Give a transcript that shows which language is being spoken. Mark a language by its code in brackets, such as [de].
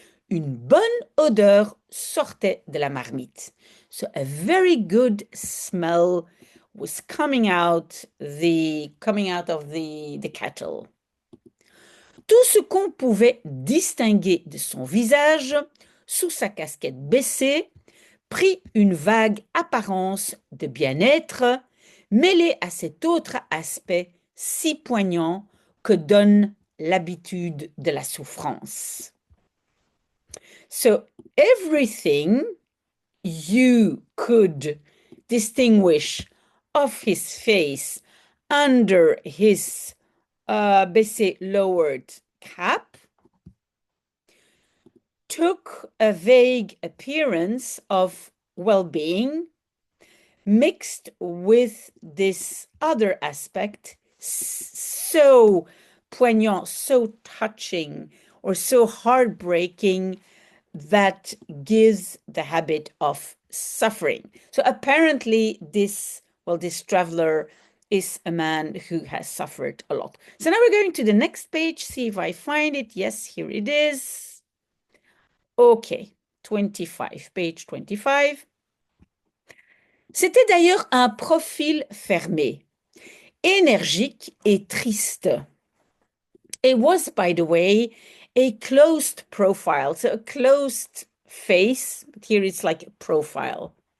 [fr] Une bonne odeur sortait de la marmite. [en] So a very good smell was coming out of the kettle. [fr] Tout ce qu'on pouvait distinguer de son visage, sous sa casquette baissée, prit une vague apparence de bien-être, mêlée à cet autre aspect si poignant que donne l'habitude de la souffrance. [en] So everything you could distinguish of his face under his baissé lowered cap took a vague appearance of well-being mixed with this other aspect so poignant, so touching, or so heartbreaking that gives the habit of suffering. So apparently this traveler is a man who has suffered a lot. So now we're going to the next page, see if I find it. Yes, here it is. Okay, 25, page 25. [fr] C'était d'ailleurs un profil fermé, énergique et triste. [en] It was, by the way, a closed profile, so a closed face, but here it's like a profile.